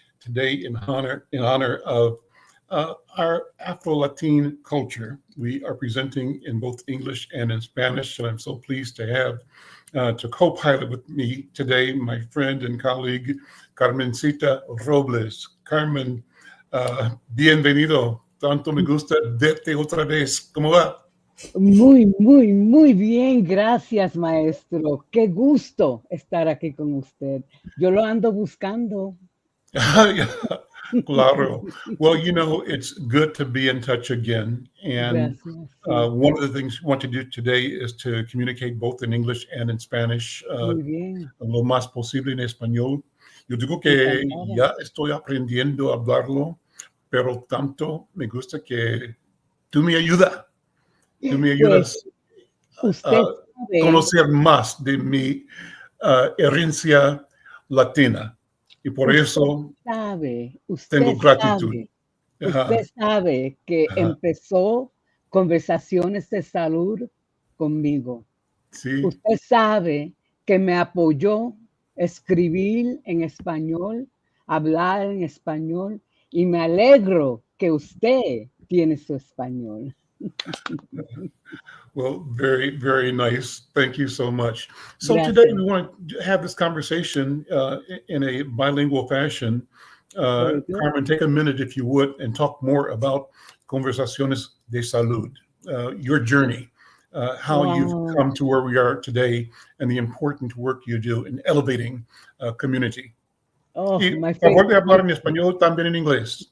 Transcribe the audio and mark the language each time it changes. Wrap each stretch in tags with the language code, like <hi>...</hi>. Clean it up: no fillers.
<en>Today, in honor of our Afro-Latine culture, we are presenting in both English and in Spanish, and I'm so pleased to have to co-pilot with me today my friend and colleague, Carmencita Robles.</en> <es>Carmen, bienvenido. Tanto me gusta verte otra vez. ¿Cómo va? Muy bien, gracias, maestro. Qué gusto estar aquí con usted. Yo lo ando buscando. Claro.</es> <en>Well, it's good to be in touch again. And one of the things we want to do today is to communicate both in English and in Spanish,</en> <es>Muy bien. lo más posible en español. Yo digo que ya estoy aprendiendo a hablarlo, pero tanto me gusta que tú me ayudas. Tú me ayudas a conocer más de mi herencia latina. Y por eso tengo gratitud. Usted sabe que empezó conversaciones de salud conmigo. Sí. Usted sabe que me apoyó escribir en español, hablar en español, y me alegro que usted tiene su español.</es> <en>Well, very, very nice. Thank you so much. So today we want to have this conversation in a bilingual fashion. Carmen, take a minute, if you would, and talk more about Conversaciones de Salud, your journey, how you've come to where we are today, and the important work you do in elevating community. My</en> <es>favor de hablar en español, también en inglés.</es>